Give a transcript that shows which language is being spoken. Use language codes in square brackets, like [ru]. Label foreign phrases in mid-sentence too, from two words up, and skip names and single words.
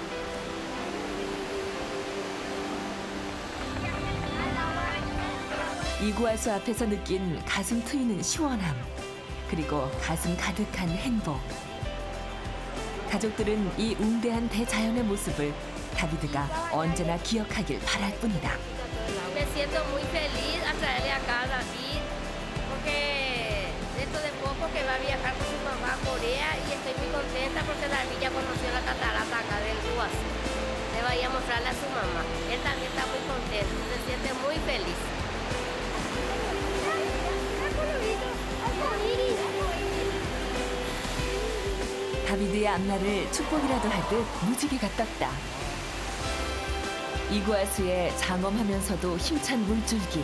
[ko] 이구아수 앞에서 느낀 가슴 트이는 시원함, 그리고 가슴 가득한 행복. 가족들은 이 웅대한 대자연의 모습을 다비드가 언제나 기억하길 바랄 뿐이다. [es] Me siento muy feliz a traerle acá a David porque dentro de poco que va a viajar con su mamá a Corea y estoy muy contenta porque David ya conoció la catarata acá del Iguazú. Le vaya a mostrarle a su mamá. Él también está muy contento, se siente muy feliz. [ko] 다비드의 앞날을 축복이라도 하듯 무지개가 떴다. 이구아수의 장엄하면서도 힘찬 물줄기.